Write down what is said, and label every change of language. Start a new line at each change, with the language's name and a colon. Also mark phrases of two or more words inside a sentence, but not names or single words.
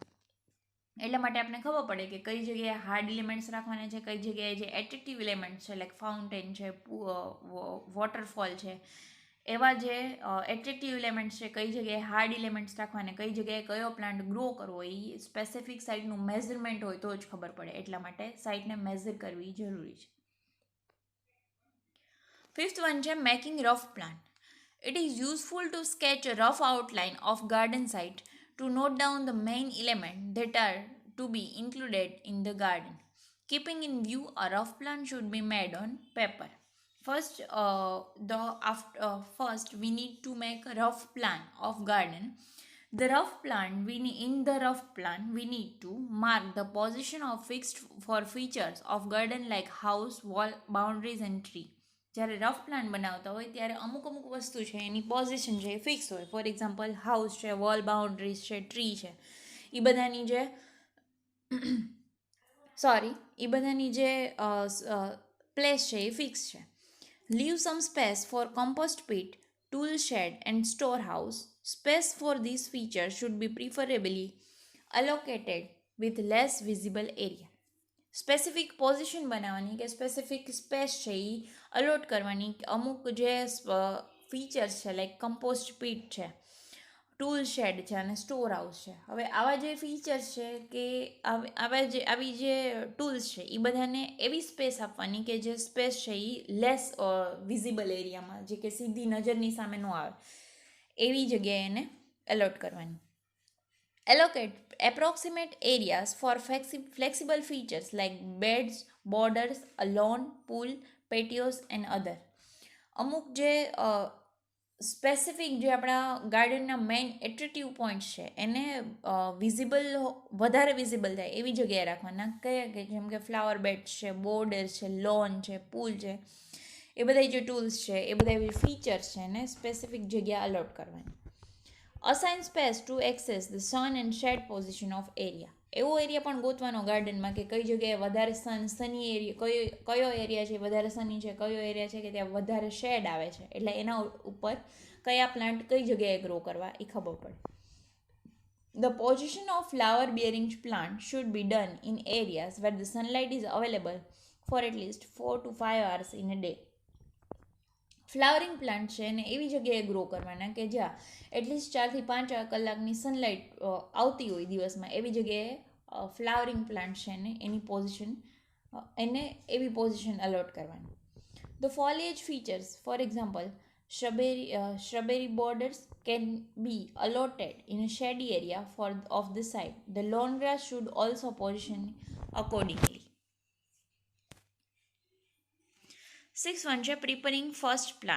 Gujarati: એટલા માટે આપણે ખબર પડે કે કઈ જગ્યાએ
English: hard elements
Gujarati: રાખવાના છે, કઈ જગ્યાએ જે
English: attractive elements
Gujarati: છે
English: like fountain
Gujarati: છે, વોટરફોલ છે, એવા જે
English: attractive elements
Gujarati: છે કઈ જગ્યાએ
English: hard elements
Gujarati: રાખવાને, કઈ જગ્યાએ કયો
English: plant grow
Gujarati: કરવો એ સ્પેસિફિક સાઇટનું મેઝરમેન્ટ હોય તો જ ખબર પડે. એટલા માટે સાઇટને મેઝર કરવી જરૂરી છે.
English: fifth one
Gujarati: છે
English: making rough plan. It is useful to sketch a rough outline of garden site to note down the main elements that are to be included in the garden. Keeping in view, a rough plan should be made on paper. First, we need to make a rough plan of garden. In the rough plan, we need to mark the position of fixed for features of garden like house, wall, boundaries and tree.
Gujarati: જ્યારે
English: rough plan
Gujarati: બનાવતા હોય ત્યારે અમુક વસ્તુ છે એની પોઝિશન છે એ ફિક્સ હોય.
English: for example house
Gujarati: છે,
English: wall boundaries
Gujarati: છે, ટ્રી છે, એ બધાની જે પ્લેસ છે એ ફિક્સ છે.
English: leave some space for compost pit, tool shed and storehouse. Space for these features should be preferably allocated with less visible area. specific position
Gujarati: બનાવવાની કે
English: specific space
Gujarati: છે એ અલોટ કરવાની. અમુક જે ફીચર્સ છે
English: like compost pit
Gujarati: છે,
English: tool shed
Gujarati: છે અને
English: store house
Gujarati: છે. હવે આવા જે ફીચર્સ છે કે આવી જે ટૂલ્સ છે એ બધાને એવી સ્પેસ આપવાની કે જે સ્પેસ છે એ
English: less visible
Gujarati: એરિયામાં, જે કે સીધી નજરની સામે ન આવે એવી જગ્યાએ એને એલોટ કરવાની.
English: Allocate approximate areas for flexible features like beds, borders, a lawn, pool, patios and other.
Gujarati: અમુક જે સ્પેસિફિક જે આપણા ગાર્ડનના
English: main attractive points
Gujarati: છે એને વધારે વિઝિબલ થાય એવી જગ્યાએ રાખવાના. કયા કે જેમ કે
English: flower beds
Gujarati: છે, બોર્ડર્સ છે, લોન છે, પુલ છે, એ બધા જે ટૂલ્સ છે એ બધા એવી ફીચર્સ છે એને સ્પેસિફિક જગ્યા અલોટ કરવાની.
English: Assign space to access the sun and shade position of area.
Gujarati: એવો એરિયા પણ ગોતવાનો ગાર્ડનમાં કે કઈ જગ્યાએ વધારે
English: sunny area,
Gujarati: કયો એરિયા છે વધારે સની છે, કયો એરિયા છે કે ત્યાં વધારે શેડ આવે છે, એટલે એના ઉપર કયા પ્લાન્ટ કઈ જગ્યાએ ગ્રો કરવા એ ખબર પડે.
English: The position of flower bearing plant should be done in areas where the sunlight is available for at least 4 to 5 hours in a day. flowering plant છે એને એવી જગ્યાએ ગ્રો કરવાના કે જ્યાં એટલીસ્ટ 4 થી 5 કલાકની સનલાઇટ આવતી હોય દિવસમાં, એવી જગ્યાએ flowering plant છે એને એની પોઝિશન એને એવી પોઝિશન અલોટ કરવાની. The foliage features, for example, shrubbery borders can be allotted in a shady area of the site. The lawn grass should also position accordingly. 6 છે preparing first plan.